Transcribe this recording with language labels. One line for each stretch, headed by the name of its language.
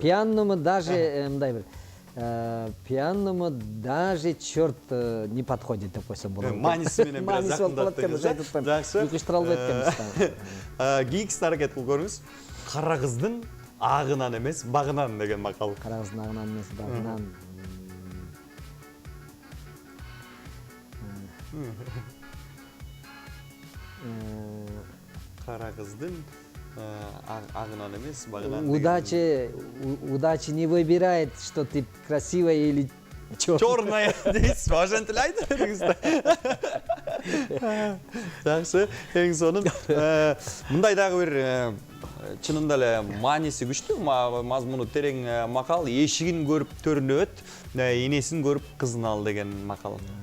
Russian: Пьяному даже
Kyrgyz: мындай бир.
Russian: Пьяному даже черт не подходит
Kyrgyz: деп койсом болот. Маниси менен бир жакындап кеткен. Жакшы. Уйкуштура албайт экенбиз. Кийинкисине аракет кылып көрүңүз. Кара кыздын агынан эмес, багынан деген макал. Кара кыздын агынан эмес, багынан. Кара кыздын агынан эмес, багынан.
Russian: Удачи не выбирает, что ты красивая или чёрная дейсиз.
Kyrgyz: Ошентип эле айтып бериңиз да. Жакшы, эң сонун. Мындай дагы бир чынында эле мааниси күчтүү, мазмуну терең макал. Эшигин көрүп төрүнөт, энесин көрүп кызын ал деген макал.